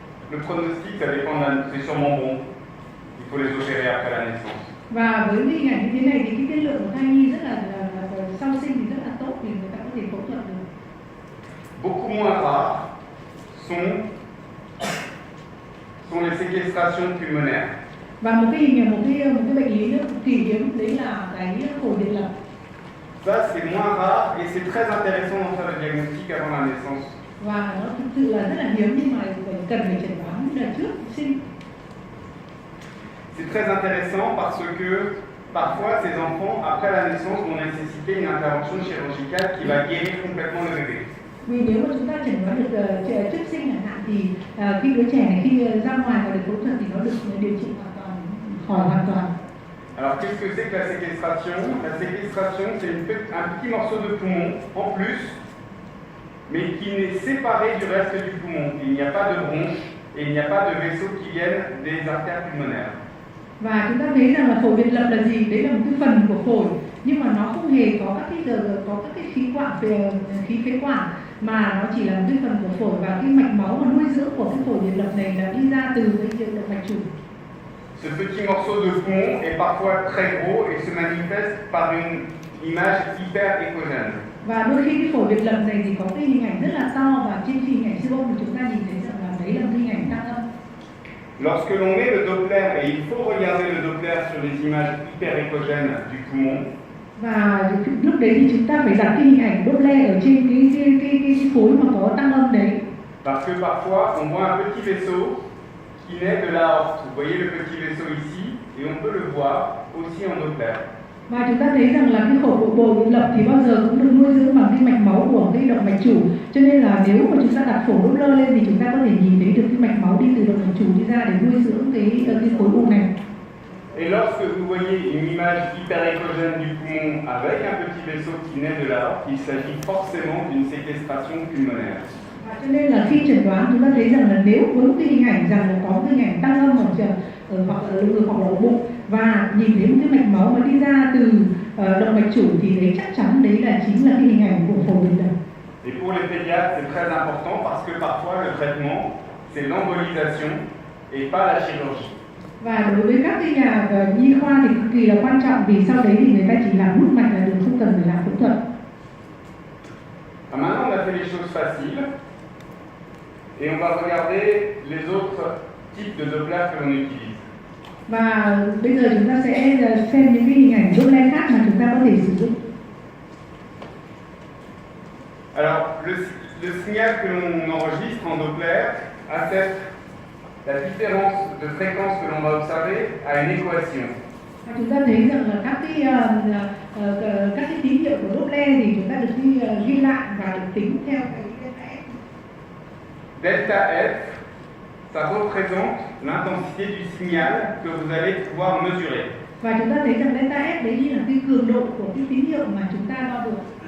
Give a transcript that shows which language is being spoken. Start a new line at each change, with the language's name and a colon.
French: Le pronostic, ça dépend c'est sûrement bon. Il faut les opérer après la naissance.
Vietnamese: Và với hình ảnh như thế này thì cái tiên lượng của thai nhi rất là sau sinh thì rất là tốt, thì người ta có thể phẫu thuật được.
French: Beaucoup moins rares sont les séquestrations pulmonaires.
Vietnamese: Và một cái bệnh lý nữa cực kỳ hiếm đấy là cái phổi điện lập.
French: Ça c'est moins rare et c'est très intéressant d'en faire le diagnostic avant la naissance.
Vietnamese: Và nó thực sự là rất là hiếm nhưng mà cần phải chẩn đoán đợt trước sinh.
French: C'est très intéressant parce que parfois ces enfants après la naissance vont nécessiter une intervention chirurgicale qui va guérir complètement le bébé.
Vietnamese: Vì nếu mà chúng ta chẩn đoán được trước sinh chẳng hạn thì khi đứa trẻ này khi ra ngoài và được phẫu thuật thì nó được điều trị hoàn toàn, khỏi hoàn toàn.
French: Alors qu'est-ce que c'est que la séquestration? La séquestration c'est un petit morceau de poumon en plus, mais qui n'est séparé du reste du poumon. Il n'y a pas de bronche et il n'y a pas de vaisseaux qui viennent des artères pulmonaires.
Vietnamese: Và chúng ta thấy rằng là phổi biệt lập là gì? Đấy là một cái phần của phổi, nhưng mà nó không hề có các cái khí quản khí phế quản, mà nó chỉ là một cái phần của phổi, và cái mạch máu và nuôi dưỡng của cái phổi biệt lập này là đi ra từ cái động mạch chủ.
French: Ce petit morceau de poumon est parfois très gros et se manifeste par une image hyper échogène.
Vietnamese: Và đôi khi cái phổi biệt lập này thì có cái hình ảnh rất là to, và trên hình ảnh siêu âm thì chúng ta nhìn thấy rằng là đấy là hình ảnh tăng âm.
French: Lorsque l'on met le Doppler, et il faut regarder le Doppler sur les images hyper échogènes du poumon.
Vietnamese: Và lúc đấy thì chúng ta phải đặt cái hình ảnh Doppler ở trên cái khối mà có tăng âm đấy.
French: Parce que parfois on voit un petit vaisseau qui naît de l'aorte. Vous voyez le petit vaisseau ici, et on peut le voir aussi en Doppler.
Vietnamese: Và chúng ta thấy rằng là cái phổi biệt lập thì bao giờ cũng được nuôi dưỡng bằng cái mạch máu của cái động mạch chủ, cho nên là nếu mà chúng ta đặt phổi Doppler lên thì chúng ta có thể nhìn thấy được cái mạch máu đi từ động mạch chủ đi ra để nuôi dưỡng cái khối u này.
French: Et lorsque vous voyez une image hyperéchogène du poumon avec un petit vaisseau qui naît de l'aorte, il s'agit forcément d'une séquestration pulmonaire.
Vietnamese: Và cho nên là khi chẩn đoán chúng ta thấy rằng là nếu với một cái hình ảnh rằng là có một cái hình ảnh tăng âm hoặc là lồng ngực hoặc là ổ bụng, và nhìn thấy một cái mạch máu mà đi ra từ động mạch chủ thì đấy chắc chắn đấy là chính là cái hình ảnh của phổi biệt lập.
French: Et pour les pédiatres, c'est très important parce que parfois le traitement, c'est l'embolisation et pas la chirurgie.
Vietnamese: Và đối với các cái nhà nhi khoa thì cực kỳ là quan trọng, vì sau đấy thì người ta chỉ làm nút mạch là được, không cần phải làm phẫu thuật.
French: Maintenant, on a fait les choses faciles et on va regarder les autres types de Doppler que l'on utilise.
Vietnamese: Và bây giờ chúng ta sẽ xem những cái hình ảnh Doppler khác mà chúng ta có thể sử dụng.
French: Alors, le signal que l'on enregistre en Doppler atteste la différence de fréquence que l'on va observer à une équation.
Vietnamese: Và chúng ta thấy rằng là các cái tín hiệu của Doppler thì chúng ta được ghi lại và được tính theo cái delta F.
French: Delta F, ça représente l'intensité du signal que vous allez pouvoir mesurer.
Vietnamese: Và chúng ta thấy rằng delta F đấy như là cái cường độ của cái tín hiệu mà chúng ta đo được.